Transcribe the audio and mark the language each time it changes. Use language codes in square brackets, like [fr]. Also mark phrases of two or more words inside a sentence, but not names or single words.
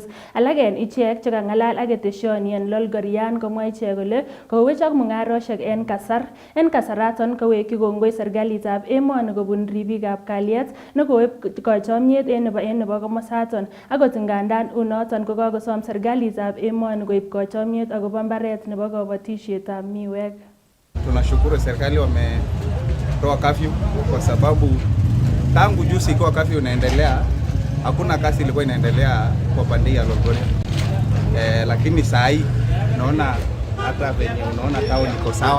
[kln] Alak en ichek chekang'alal ak keteshoni en Lolgorian komwa ichek kole kowechok mung'aroshek en kasar. En kasaraton kowekyi kongoi serikalitab emoni kobun ribikab kalyet nekoib kochomyet en nebo komosaton. Akot ngandan unoton ko kakosom serikalitab emoni koib kochomyet akobo mbaret nebo kabatishetab miwek. [sw] Tunashukuru serikali wametoa curfew kwa sababu tangu juzi kwa curfew inaendelea, hakuna kazi ilikuwa inaendelea kwa pande ya Lolgorian. Lakini saa hii naona hata venye unaona town iko sawa.